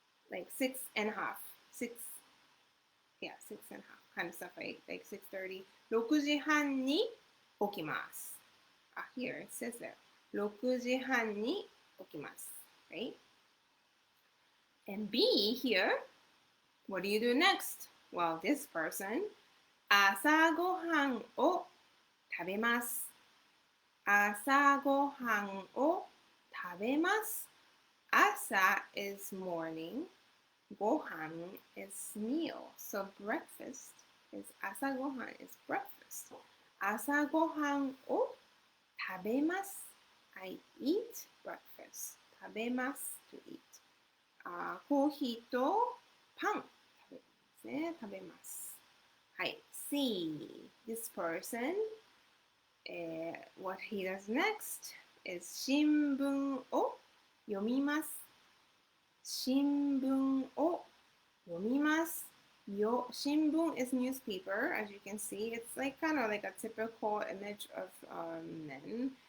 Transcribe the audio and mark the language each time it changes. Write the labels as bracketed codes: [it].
[en] Like 6 and a half. 6 and a half kind of stuff, right? Like 6:30. [ja] 6時半に起きます. [en] Here it says there. [ja] 6時半に起きます.Right? [en] And B here, what do you do next? Well, this person, [ja] 朝ごはんを食べます。朝ごはんを食べます。 [en] Asa is morning. ごはん is meal. So breakfast is 朝ごはん is breakfast. [ja] 朝ごはんを食べます。 [en] I eat breakfast. 食べます to eat. [ja] コーヒーとパン食べます。はい。C. [en] This person, what he does next is [ja] 新聞を読みます。新聞を読みます。 [en] Shinbun is newspaper, as you can see. It's like kind of like a typical image of men.